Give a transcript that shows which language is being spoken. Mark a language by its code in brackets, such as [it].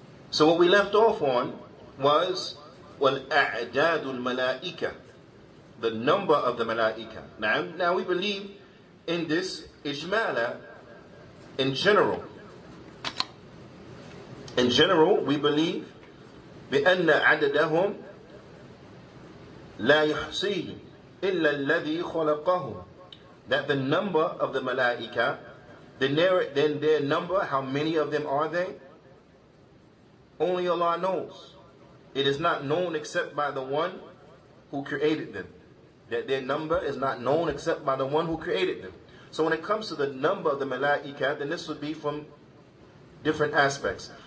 [en] So what we left off on was [ar] وَالْأَعْدَادُ الْمَلَائِكَةِ, [en] the number of the malaika. Now we believe in this ijmala, in general. In general, we believe [ar] بأن عددهم لا يحصيه إلا الذي خلقه [en] that the number of the malaika, then their number, how many of them are they? Only Allah knows. It is not known except by the one who created them. That their number is not known except by the one who created them. So when it comes to the number of the malaika, then this would be from different aspects.